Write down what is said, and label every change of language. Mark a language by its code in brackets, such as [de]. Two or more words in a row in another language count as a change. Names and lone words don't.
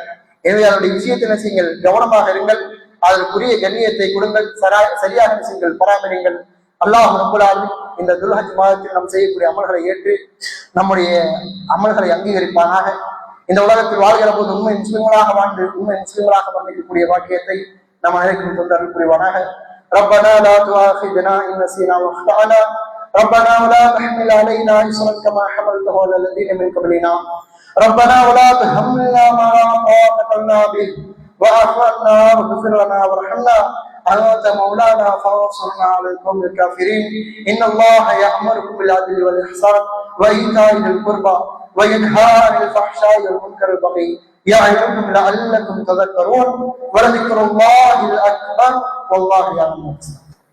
[ta] எனவே அதனுடைய விஷயத்தை என்ன செய்யுங்கள், கவனமாக இருங்கள், அதற்குரிய கண்ணியத்தை கொடுங்கள், சரியாக செய்யுங்கள், பராமரிங்கள். [ar] الله رب العالمين [ta] இந்த துல்ஹஜ் மாதத்தில் நாம் செய்யக்கூடிய அமல்களை ஏற்று நம்முடைய அமல்களை அங்கீகரிப்பானாக. இந்த உலகத்தில் வாழ்கிற போது உண்மை முஸ்லிம்களாக வாழ்ந்து உண்மை முஸ்லிம்களாக மன்னிக்கக்கூடிய வாக்கியத்தை நம்ம அனைவருக்கும் தொந்தரவு புரிவானாக. [ar] ربنا لا تؤاخذنا إن نسينا وأخطأنا ربنا ولا تحمل علينا إصرا كما حملته على الذين من قبلنا ربنا ولا تحملنا ما لا طاقة لنا به واعف عنا واغفر لنا وارحمنا أنت مولانا فانصرنا على القوم الكافرين إن الله يأمركم بالعدل والإحسان وإيتاء ذي القربى وينهى عن الفحشاء والمنكر والبغي يعظكم لعلكم تذكرون ولذكر الله الأكبر والله يعلم.